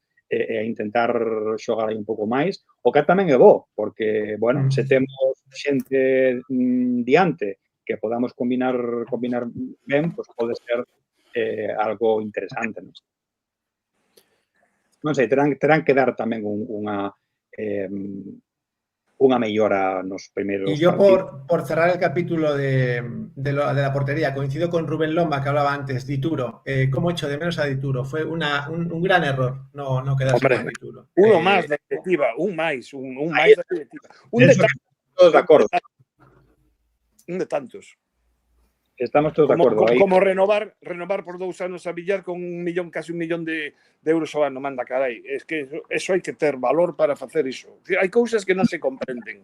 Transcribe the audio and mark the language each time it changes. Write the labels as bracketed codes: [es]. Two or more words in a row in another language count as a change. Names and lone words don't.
[gl] E a intentar xogar aí un pouco máis, o que tamén é bo, porque, bueno, se temos xente diante que podamos combinar ben, pois pode ser algo interesante, non? Non sei, terán que dar tamén unha mellora nos primeiros [es] Y yo por cerrar el capítulo de la portería, coincido con Rubén Lomba que hablaba antes, Dituro. ¿Cómo echo de menos a Dituro? Fue un gran error no quedarse con Dituro. [gl] Uno máis da directiva, un máis da directiva. Un de tantos. Un de tantos. Estamos todos de acordo. Como renovar por 2 anos a Villar con casi 1 millón de euros ao ano, manda carai. [es] Es que eso [gl] hai que ter valor para facer iso. Hai cousas que non se comprenden.